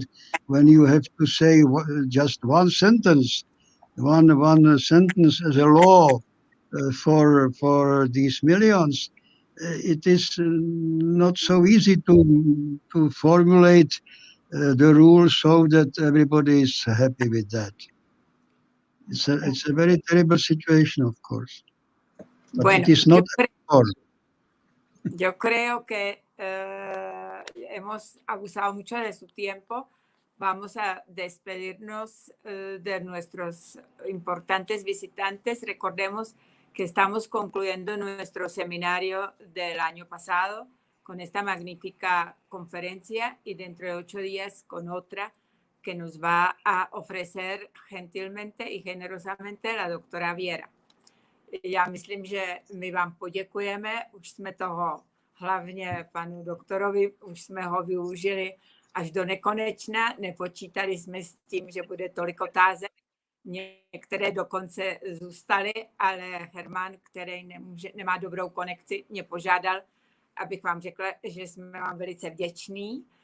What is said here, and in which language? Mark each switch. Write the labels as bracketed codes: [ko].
[en] And when you have to say just one sentence as a law for these millions, it is not so easy to formulate the rules so that everybody is happy with that. It's a very terrible situation, of course. But [es] bueno, [en] it is not [es] yo creo que hemos abusado mucho de su tiempo. Vamos a despedirnos de nuestros importantes visitantes. Recordemos que estamos concluyendo nuestro seminario del año pasado con esta magnífica conferencia, y dentro de 8 días con otra que nos va a ofrecer gentilmente y generosamente la [cs] doktora [es] Věra. [cs] Já myslím, že my vám poděkujeme, už jsme toho hlavně panu doktorovi, už jsme ho využili až do nekonečna, nepočítali jsme s tím, že bude tolik otázek, některé dokonce zůstaly, ale Germán, který nemá dobrou konekci, mě požádal, abych vám řekla, že jsme vám velice vděční.